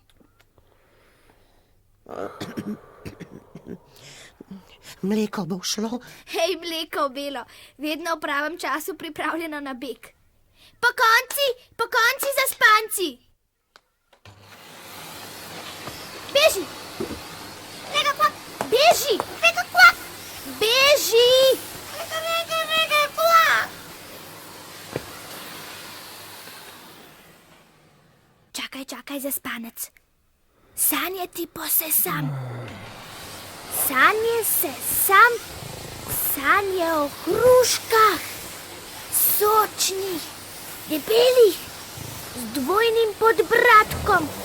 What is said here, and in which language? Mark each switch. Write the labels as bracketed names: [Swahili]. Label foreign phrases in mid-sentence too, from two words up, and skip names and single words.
[Slovenian] Mleko bo šlo. Hej, mleko belo, vedno v pravem času pripravljeno na beg. Po konci, zaspanci. Beži! Rega, kvak! Beži! Rega, kvak! Beži! Rega, kvak! Čakaj, zaspanec. Sanjati posesam. Sanje sesam. Sanje o hruškah. Sočnih, debelih, z dvojnim podbradkom.